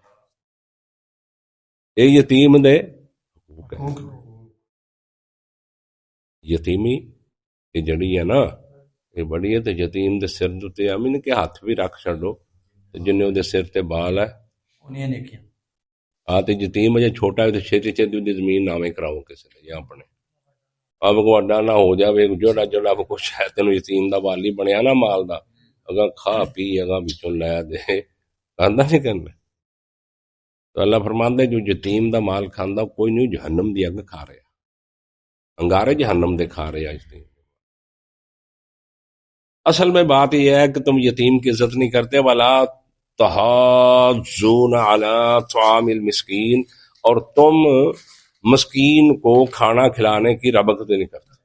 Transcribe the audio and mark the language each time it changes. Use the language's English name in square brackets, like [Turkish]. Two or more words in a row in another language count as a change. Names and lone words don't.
[Punjabi] اے یتیم دے یتیمی یہ جڑی ہے نا، یہ بڑی ہے، تو یتیم دے سر تے امین کے ہاتھ بھی رکھ چھڈو، جن دے سر تے بال ہے تے یتیم جے چھوٹا ہے تو چھتی چھتی دی زمین نامے کراؤ کسی نے، یا اپنے اب کو اڈا نہ ہو جاوے، جڑا جڑا کچھ ہے تینوں یتیم دا والی بنیا نا مال دا، اگاں کھا پی اگاں بچوں لے دے، کہندا نہیں کرنا۔ تو اللہ فرماندا جو یتیم دا مال کھاندا کوئی نہیں، جہنم دی اگ کھا رہا، انگارے جہنم دے کھا رہے آج تک۔ [Urdu] اصل میں بات یہ ہے کہ تم یتیم کی عزت نہیں کرتے، [Arabic] ولا تحاضون علی طعام المسکین، [Urdu] اور تم مسکین کو کھانا کھلانے کی رغبت نہیں کرتے،